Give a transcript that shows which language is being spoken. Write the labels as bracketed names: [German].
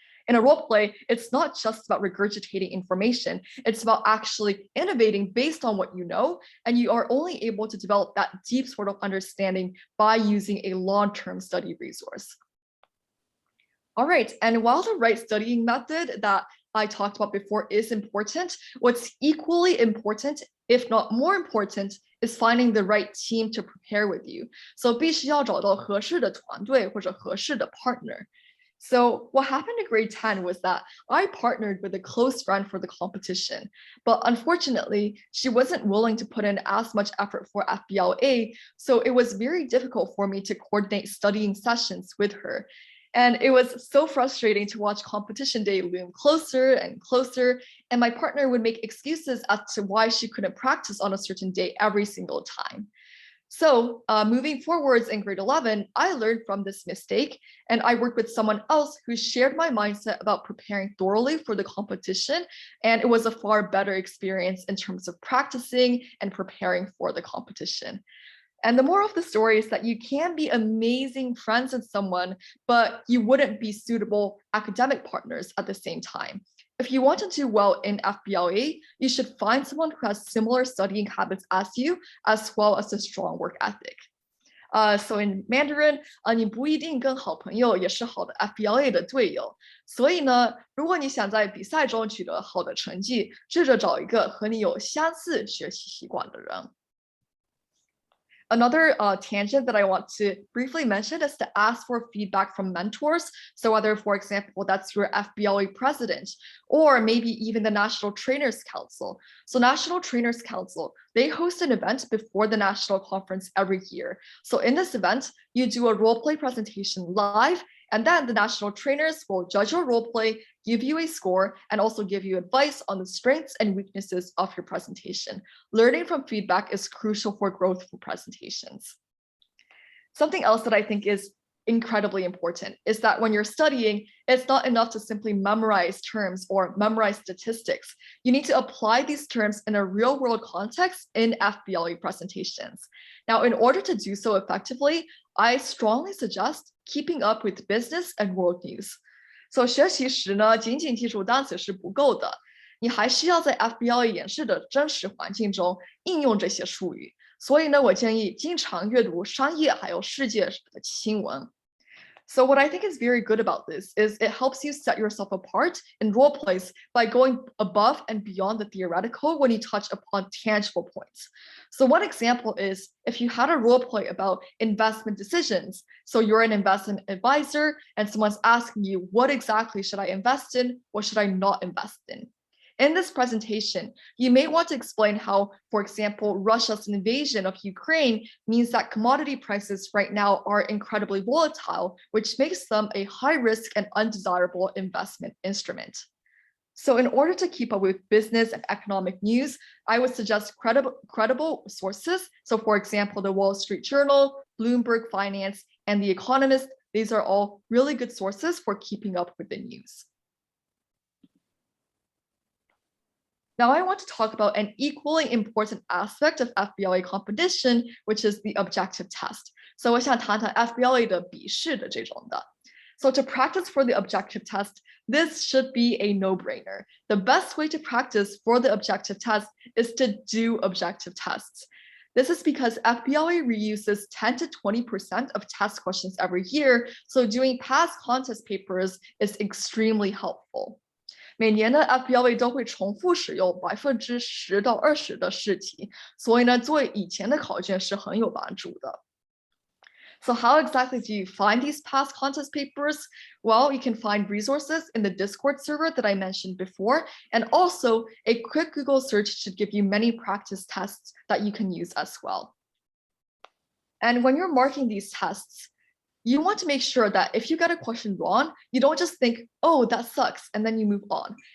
[English] In a role play, it's not just about regurgitating information, it's about actually innovating based on what you know, and you are only able to develop that deep sort of understanding by using a long-term study resource. All right, and while the right studying method that I talked about before is important, what's equally important, if not more important, is finding the right team to prepare with you. So [Chinese] 必须要找到合适的团队或者合适的 [English] partner. So what happened in grade 10 was that I partnered with a close friend for the competition, but unfortunately, she wasn't willing to put in as much effort for FBLA, so it was very difficult for me to coordinate studying sessions with her. And it was so frustrating to watch competition day loom closer and closer, and my partner would make excuses as to why she couldn't practice on a certain day every single time. So moving forwards in grade 11, I learned from this mistake, and I worked with someone else who shared my mindset about preparing thoroughly for the competition, and it was a far better experience in terms of practicing and preparing for the competition. And the moral of the story is that you can be amazing friends with someone, but you wouldn't be suitable academic partners at the same time. If you want to do well in FBLA, you should find someone who has similar studying habits as you, as well as a strong work ethic. So in Mandarin, [Chinese] 你不一定跟好朋友也是好的 FBLA 的队友。所以呢，如果你想在比赛中取得好的成绩，试着找一个和你有相似学习习惯的人。 [English] Another tangent that I want to briefly mention is to ask for feedback from mentors. So whether, for example, that's your FBLA president, or maybe even the National Trainers Council. So National Trainers Council, they host an event before the national conference every year. So in this event, you do a role play presentation live, and then the national trainers will judge your role play, give you a score, and also give you advice on the strengths and weaknesses of your presentation. Learning from feedback is crucial for growth for presentations. Something else that I think is incredibly important is that when you're studying, it's not enough to simply memorize terms or memorize statistics. You need to apply these terms in a real-world context in FBLA presentations. Now, in order to do so effectively, I strongly suggest keeping up with business and world news. So [Chinese] 学习时呢，仅仅记住单词是不够的，你还是要在 FBLA 演示的真实环境中应用这些术语。所以呢，我建议经常阅读商业还有世界的新闻。 [English] So what I think is very good about this is it helps you set yourself apart in role plays by going above and beyond the theoretical when you touch upon tangible points. So one example is if you had a role play about investment decisions. So you're an investment advisor and someone's asking you, what exactly should I invest in? What should I not invest in? In this presentation, you may want to explain how, for example, Russia's invasion of Ukraine means that commodity prices right now are incredibly volatile, which makes them a high-risk and undesirable investment instrument. So in order to keep up with business and economic news, I would suggest credible sources. So for example, the Wall Street Journal, Bloomberg Finance, and The Economist, these are all really good sources for keeping up with the news. Now I want to talk about an equally important aspect of FBLA competition, which is the objective test. So [Chinese] 我想谈谈 FBLA 的笔试的这种的。 [English] So to practice for the objective test, this should be a no-brainer. The best way to practice for the objective test is to do objective tests. This is because FBLA reuses 10 to 20% of test questions every year, so doing past contest papers is extremely helpful. [Chinese] 每年的 FBLA 都会重复使用10%到20%的试题，所以呢，做以前的考卷是很有帮助的。 [English] So how exactly do you find these past contest papers? Well, you can find resources in the Discord server that I mentioned before, and also a quick Google search should give you many practice tests that you can use as well. And when you're marking these tests, you want to make sure that if you get a question wrong, you don't just think, oh, that sucks, and then you move on.